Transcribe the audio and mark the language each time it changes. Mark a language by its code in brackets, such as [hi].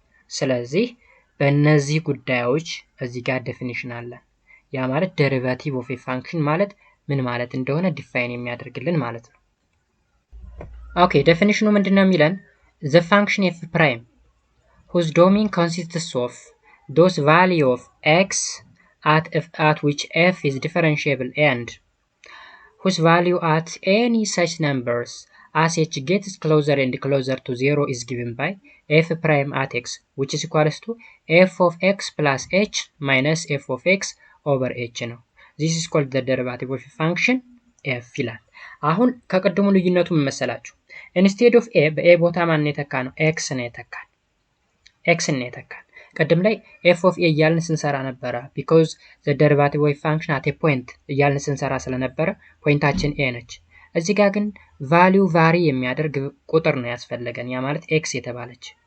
[am] ስለዚህ በእነዚህ ጉዳዮች እዚህ ጋር ዴፊኒሽን አለ። ያ ማለት [en] derivative of a function [am] ማለት ምን ማለት እንደሆነ ዲፋይን የሚያደርግልን ማለት ነው። ኦኬ ዴፊኒሽኑ ምንድነው የሚለን [en] the function f prime whose domain consists of those value of x at which f is differentiable and whose value at any such numbers as h gets closer and closer to 0 is given by f prime at x, which is equals to f of x plus h minus f of x over h ነው። this is called the derivative of a function f ይላል። [am] አሁን ከቀድሞ ልዩነቱ ምን መሰላችሁ? [en] instead of a [am] በa ቦታ ማን የተካ ነው? x ነው የተካን። x ነው የተካን። ቀደም ላይ f of a እያልን ስንሰራ ነበረ [en] because the derivative of function at a point [am] እያልን ስንሰራ ስለነበረ ፖይንታችን a ነች። እዚህ ጋር ግን ቫልዩ ቫሪ የሚያደርግ ቁጥር ነው ያስፈልገን ያ ማለት x የተባለች።